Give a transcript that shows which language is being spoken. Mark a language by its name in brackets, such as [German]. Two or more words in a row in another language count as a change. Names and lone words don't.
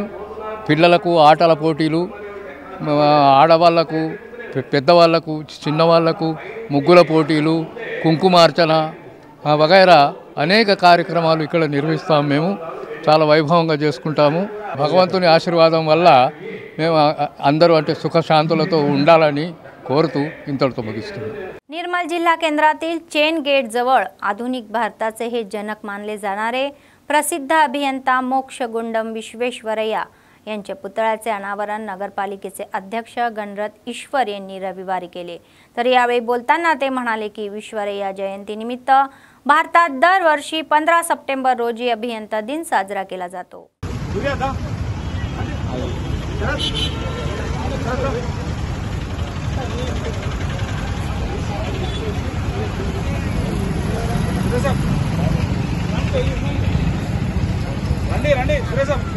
[Telugu] పిల్లలకు ఆటల పోటీలు, ఆడవాళ్లకు పెద్దవాళ్లకు చిన్నవాళ్లకు ముగ్గుల పోటీలు, కుంకుమార్చన వగైరా అనేక కార్యక్రమాలు ఇక్కడ నిర్వహిస్తాం మేము. చాలా వైభవంగా చేసుకుంటాము. భగవంతుని ఆశీర్వాదం వల్ల మేము అందరూ అంటే సుఖశాంతులతో ఉండాలని కోరుతూ ఇంతటితో ముగిస్తున్నాం. [Marathi] निर्मल जिल्हा केंद्रातील चेन गेट जवळ आधुनिक भारताचे हे जनक मानले जाणारे प्रसिद्ध अभियंता मोक्षगुंडम विश्वेश्वरय्या यांच्या पुतळ्याचे अनावरण नगरपालिकेचे अध्यक्ष गणरथ ईश्वर यांनी रविवारी केले. तर यावेळी बोलताना ते म्हणाले की विश्वेश्वरय्या जयंतीनिमित्त भारतात दरवर्षी 15 सप्टेंबर रोजी अभियंता दिन साजरा केला जातो. [Telugu] రండి సురేష్